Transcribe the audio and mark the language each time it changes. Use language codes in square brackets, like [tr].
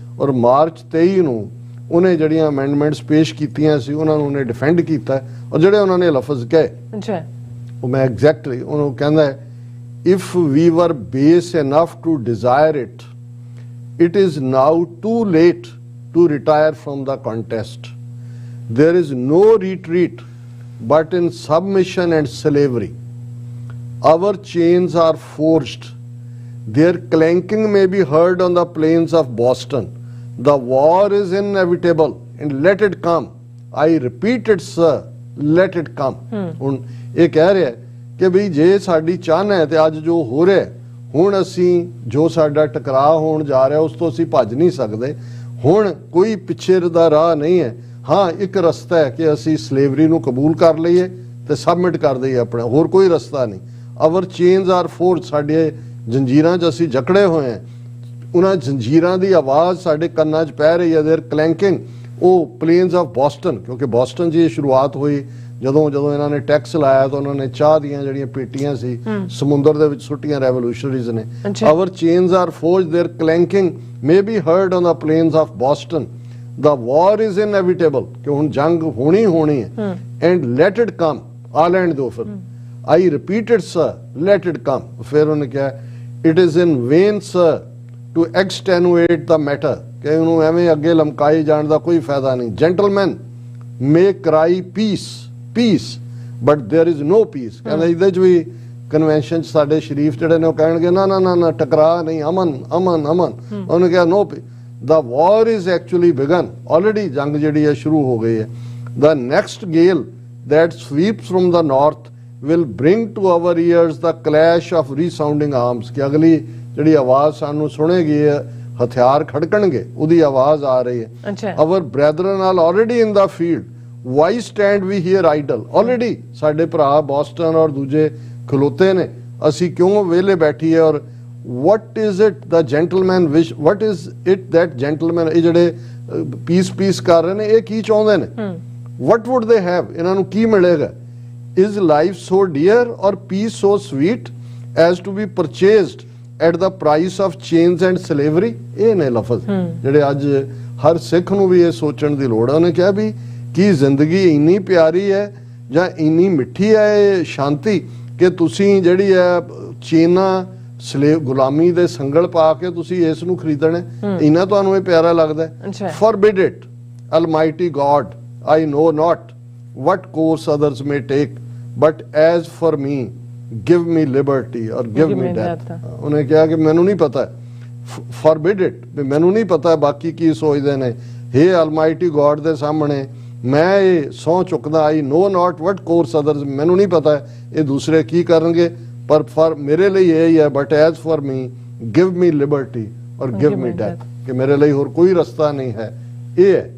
[pa] ਔਰ ਮਾਰਚ 23 ਨੂੰ ਉਹਨੇ ਜਿਹੜੀਆਂ ਅਮੈਂਡਮੈਂਟਸ ਪੇਸ਼ ਕੀਤੀਆਂ ਸੀ ਉਹਨਾਂ ਨੂੰ ਉਹਨੇ ਡਿਫੈਂਡ ਕੀਤਾ। ਔਰ ਜਿਹੜੇ ਉਹਨਾਂ ਨੇ ਲਫ਼ਜ਼ ਕਹੇ, ਉਹ ਮੈਂ ਐਗਜ਼ੈਕਟਲੀ ਉਹਨੂੰ ਕਹਿੰਦਾ, [en] If we were base enough to desire it, it is now too late to retire from the contest. There is no retreat but in submission and slavery. Our chains are forged. Their clanking may be heard on the plains of Boston. The war is inevitable and let it come. I repeat it, sir, let it come. [pa] ਹੁਣ ਇਹ ਕਹਿ ਰਿਹਾ ਕਿ ਵੀ ਜੇ ਸਾਡੀ ਚਾਹਨਾ ਹੈ ਤੇ ਅੱਜ ਜੋ ਹੋ ਰਿਹਾ, ਹੁਣ ਅਸੀਂ ਜੋ ਸਾਡਾ ਟਕਰਾਅ ਹੋਣ ਜਾ ਰਿਹਾ ਉਸ ਤੋਂ ਅਸੀਂ ਭੱਜ ਨਹੀਂ ਸਕਦੇ। ਹੁਣ ਕੋਈ ਪਿੱਛੇ ਦਾ ਰਾਹ ਨਹੀਂ ਹੈ। ਹਾਂ, ਇੱਕ ਰਸਤਾ ਹੈ ਕਿ ਅਸੀਂ ਸਲੇਵਰੀ ਨੂੰ ਕਬੂਲ ਕਰ ਲਈਏ ਤੇ ਸਬਮਿਟ ਕਰ ਦਈਏ ਆਪਣਾ, ਹੋਰ ਕੋਈ ਰਸਤਾ ਨਹੀਂ। [en] our chains are forged, [pa] ਸਾਡੇ ਜੰਜੀਰਾਂ 'ਚ ਅਸੀਂ ਜਕੜੇ ਹੋਏ ਹਾਂ। ਉਹਨਾਂ ਜੰਜੀਰਾਂ ਦੀ ਆਵਾਜ਼ ਸਾਡੇ ਕੰਨਾਂ 'ਚ ਪੈ ਰਹੀ ਹੈ, [en] Their clanking. [pa] ਉਹ ਪਲੇਨਸ ਆਫ ਬੋਸਟਨ, ਕਿਉਂਕਿ ਬੋਸਟਨ 'ਚ ਇਹ ਸ਼ੁਰੂਆਤ ਹੋਈ ਜਦੋਂ ਇਹਨਾਂ ਨੇ ਟੈਕਸ ਲਾਇਆ ਤਾਂ ਉਹਨਾਂ ਨੇ ਚਾਹ ਦੀਆਂ ਜਿਹੜੀਆਂ ਪੇਟੀਆਂ ਸੀ ਸਮੁੰਦਰ ਦੇ ਵਿੱਚ ਸੁੱਟੀਆਂ ਰੈਵੋਲੂਸ਼ਨਰੀਜ਼ ਨੇ। ਆਵਰ ਚੇਨਸ ਆਰ ਫੋਰਜ, [en] Their clanking may be heard on the plains of Boston. The war is inevitable, [pa] कि ਹੁਣ ਜੰਗ ਹੋਣੀ ਹੈ, [en] and let it come, [pa] ਆ ਲੈਣ ਦਿਓ ਫਿਰ। [en] I repeated, sir, let it come. [pa] ਫਿਰ ਉਹਨੇ ਕਿਹਾ [en] it is in vain, sir, to extenuate the matter, [pa] ਕਿ ਉਹਨੂੰ ਐਵੇਂ ਅੱਗੇ ਲਮਕਾਈ ਜਾਣ ਦਾ ਕੋਈ ਫਾਇਦਾ ਨਹੀਂ। [en] Gentlemen may cry peace, peace, but there is no peace. [pa] ਕਹਿੰਦਾ ਇਹਦੇ 'ਚ ਵੀ ਕਨਵੈਨਸ਼ਨ 'ਚ ਸਾਡੇ ਸ਼ਰੀਫ ਜਿਹੜੇ ਨੇ ਉਹ ਕਹਿਣਗੇ ਨਾ ਨਾ ਨਾ ਨਾ ਟਕਰਾ ਨਹੀਂ, ਅਮਨ ਅਮਨ ਅਮਨ। ਉਹਨੇ ਕਿਹਾ [en] no, the war is actually begun, [pa] ਆਲਰੇਡੀ ਜੰਗ ਜਿਹੜੀ ਹੈ ਸ਼ੁਰੂ ਹੋ ਗਈ ਹੈ। [en] the next gale that sweeps from the north will bring to our ears the clash of resounding arms, [pa] ਕਿ ਅਗਲੀ ਜਿਹੜੀ ਆਵਾਜ਼ ਸਾਨੂੰ ਸੁਣੇਗੀ ਹਥਿਆਰ ਖੜਕਣਗੇ, ਉਹਦੀ ਆਵਾਜ਼ ਆ ਰਹੀ ਹੈ। [en] our brethren are already in the field, why stand we here idle? [pa] already ਸਾਡੇ ਭਰਾ ਬੋਸਟਨ ਔਰ ਦੂਜੇ ਖਲੋਤੇ ਨੇ, ਅਸੀਂ ਕਿਉਂ ਵਿਹਲੇ ਬੈਠੀਏ? [en] ਔਰ what is it the gentleman wish, what is it that gentleman, [pa] ਇਹ ਜਿਹੜੇ ਪੀਸ ਕਰ ਰਹੇ ਨੇ, ਇਹ ਕੀ ਚਾਹੁੰਦੇ ਨੇ? [en] what would they have, [pa] ਇਹਨਾਂ ਨੂੰ ਕੀ ਮਿਲੇਗਾ? [en] is life so dear or peace so sweet as to be purchased at the price of chains and slavery? [pa] ਇਹ ਨੇ ਲਫ਼ਜ਼ ਜਿਹੜੇ ਅੱਜ ਹਰ ਸਿੱਖ ਨੂੰ ਵੀ ਇਹ ਸੋਚਣ ਦੀ ਲੋੜ ਹੈ। ਉਹਨੇ ਕਿਹਾ ਵੀ ਕੀ ਜ਼ਿੰਦਗੀ ਇੰਨੀ ਪਿਆਰੀ ਹੈ ਜਾਂ ਇੰਨੀ ਮਿੱਠੀ ਹੈ ਇਹ ਸ਼ਾਂਤੀ ਕਿ ਤੁਸੀਂ ਜਿਹੜੀ ਹੈ ਚੇਨਾਂ ਗੁਲਾਮੀ ਦੇ ਸੰਗਲ ਪਾ ਕੇ ਤੁਸੀਂ ਇਸ ਨੂੰ ਖਰੀਦਣਾ, ਇੰਨਾ ਤੁਹਾਨੂੰ ਇਹ ਪਿਆਰਾ ਲੱਗਦਾ? [en] Forbid it, Almighty God, I know not what course others may take, but as for me, give me liberty or give me death. [pa] ਉਹਨੇ ਕਿਹਾ ਕਿ ਮੈਨੂੰ ਨਹੀਂ ਪਤਾ, [en] forbid it, [pa] ਵੀ ਮੈਨੂੰ ਨਹੀਂ ਪਤਾ ਬਾਕੀ ਕੀ ਸੋਚਦੇ ਨੇ। Hey Almighty God ਦੇ ਸਾਹਮਣੇ ਮੈਂ ਇਹ ਸਹੁੰ ਚੁੱਕਦਾ, [en] I know not what course others, [pa] ਮੈਨੂੰ ਨਹੀਂ ਪਤਾ ਇਹ ਦੂਸਰੇ ਕੀ ਕਰਨਗੇ, ਪਰ ਮੇਰੇ ਲਈ ਇਹ ਹੀ ਹੈ, [en] but as for me, give me liberty or give me death, [pa] ਕਿ ਮੇਰੇ ਲਈ ਹੋਰ ਕੋਈ ਰਸਤਾ ਨਹੀਂ ਹੈ, ਇਹ ਹੈ।